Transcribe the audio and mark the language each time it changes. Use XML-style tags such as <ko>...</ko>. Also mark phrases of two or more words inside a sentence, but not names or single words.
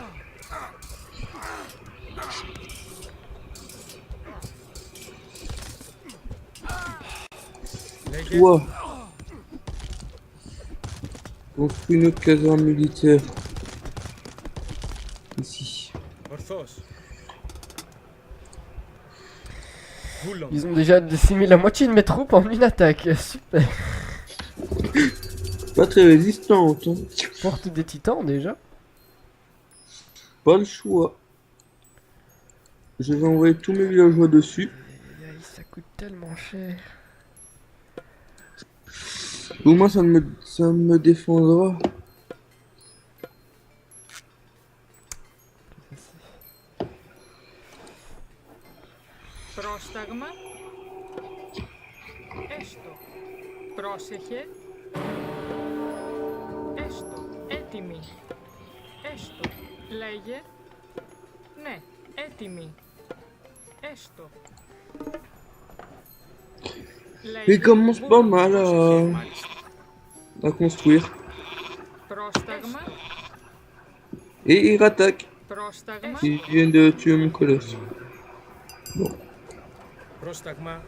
<el>Λέγε.</el> <fr>Toi, construis une autre caserne militaire. Ici.</fr> <el>Ορθώς. Βούλον.</el> <fr>Ils ont déjà décimé la moitié de mes troupes en une attaque. Super. Pas très résistante, hein. Porte des titans déjà. Pas le choix. Je vais envoyer tous mes villageois dessus. Aïe, aïe, ça coûte tellement cher. Au moins ça me défendra.</fr> <el>Πρόσταγμα. Έστω. Πρόσεχε. Έστω. Έτοιμη. Έστω. Λέγε. Ναι. Έτοιμη. Έστω.</el> <fr>Il commence pas mal</fr> <el>Μάλιστα.</el> <fr>à construire.</fr> <el>Πρόσταγμα.</el> <fr>Et il rattaque.</fr> <el>Πρόσταγμα.</el> <fr>Ils viennent de tuer mon colosse.</fr> <el>Πρόσταγμα.</el>